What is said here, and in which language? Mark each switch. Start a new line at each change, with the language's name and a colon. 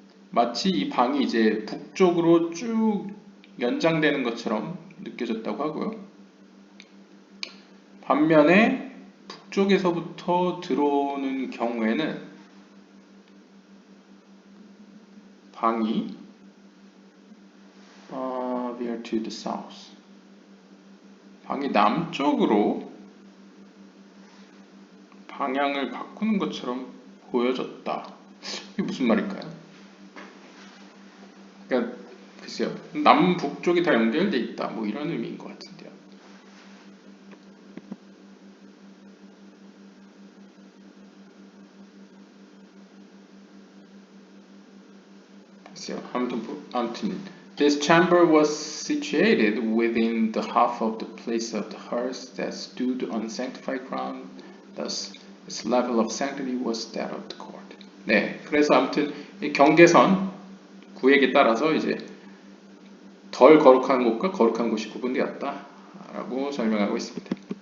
Korean: 마치 이 방이 이제 북쪽으로 쭉 연장되는 것처럼 느껴졌다고 하고요. 반면에 북쪽에서부터 들어오는 경우에는 방이
English: veer to the south.
Korean: 방이 남쪽으로 방향을 바꾸는 것처럼 보여졌다. 이게 무슨 말일까요? 그러니까 글쎄요. 남북쪽이 다 연결돼 있다. 뭐 이런 의미인 것 같은데요. 글쎄요. 아무튼
English: this chamber was situated within the half of the place of the hearse that stood on sanctified ground. Thus, its level of sanctity was that of the court.
Korean: 네, 그래서 아무튼 이 경계선 구획에 따라서 이제 덜 거룩한 곳과 거룩한 곳이 구분되었다라고 설명하고 있습니다.